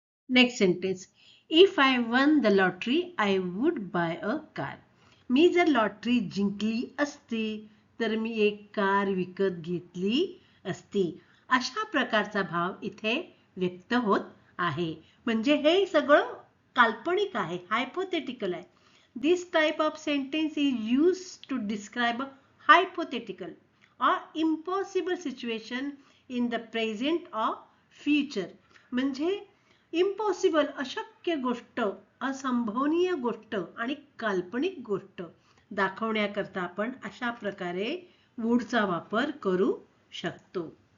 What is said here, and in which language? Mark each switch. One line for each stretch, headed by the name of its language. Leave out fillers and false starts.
English: Next sentence, if I won the lottery I would buy a car.
Marathi: मी जर lottery जिंकली असती तर मी एक कार विकत घेतली असती. अशा प्रकारचा भाव इथे व्यक्त होत आहे. म्हणजे हे सगळं काल्पनिक आहे, हायपोथेटिकल आहे.
English: This type of sentence is used to describe a hypothetical or impossible situation in the present or future.
Marathi: म्हणजे इम्पॉसिबल अशक्य गोष्ट, असंभवनीय गोष्ट आणि काल्पनिक गोष्ट दाखवण्याकरता आपण अशा प्रकारे वूडचा वापर करू शकतो.